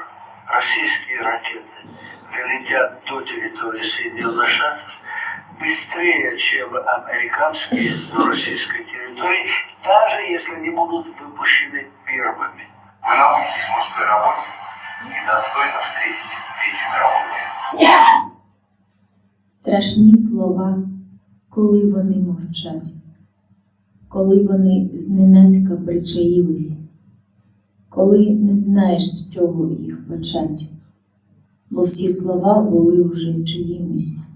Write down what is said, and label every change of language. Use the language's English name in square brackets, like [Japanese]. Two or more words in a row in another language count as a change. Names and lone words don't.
[Russian] Российские ракеты долетят до территории Соединенных Штатов быстрее, чем американские на российской территории, даже если они будут выпущены первыми. Вы научитесь мужской работе и достойно встретите Третью мировую войну. [Ukrainian] Страшні слова, коли вони мовчать, коли вони зненацька причаїлись, коли не знаєш, з чого їх почать, бо всі слова були вже чиїмось.